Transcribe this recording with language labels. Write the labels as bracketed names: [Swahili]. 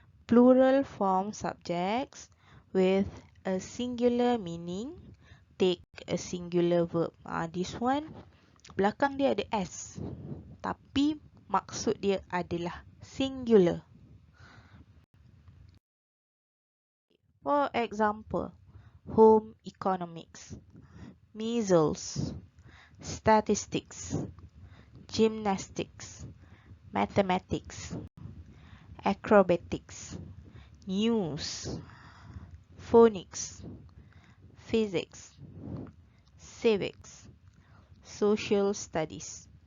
[English] Plural form subjects with a singular meaning take a singular verb. This one, [Malay] belakang dia ada S. Tapi maksud dia adalah singular. [English] For example, home economics, measles, statistics, gymnastics, mathematics, acrobatics, news, phonics, physics, civics, social studies.